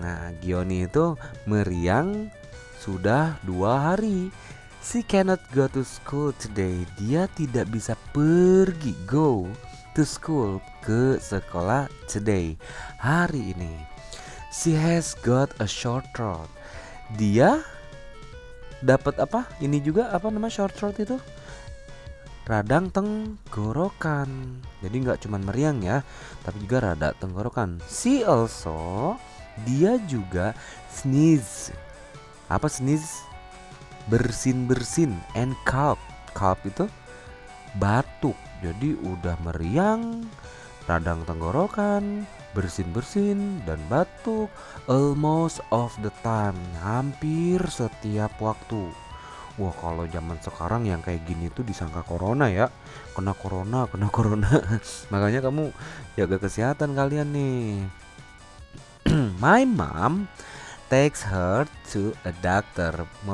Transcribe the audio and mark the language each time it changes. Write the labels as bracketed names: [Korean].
[Indonesian] Nah, Gianni itu meriang sudah 2 hari. [English] She cannot go to school today. [Indonesian] Dia tidak bisa pergi, [English] go to school, [Indonesian] ke sekolah [English] today, [Indonesian] hari ini. [English] She has got a short throat. [Indonesian] Dia dapat apa? Ini juga apa nama short throat itu? Radang tenggorokan. Jadi nggak cuma meriang ya, tapi juga radang tenggorokan. [English] She also, [Indonesian] dia juga [English] sneeze. [Indonesian] Apa [English] sneeze? [Indonesian] Bersin-bersin. [English] And cough. [Indonesian] Cough itu batuk. Jadi udah meriang, radang tenggorokan, bersin-bersin, dan batuk [English] almost of the time, [Indonesian] hampir setiap waktu. Wah, kalau zaman sekarang yang kayak gini tuh disangka corona ya. Kena corona. Makanya kamu jaga kesehatan kalian nih. [English] My mom takes her to a doctor.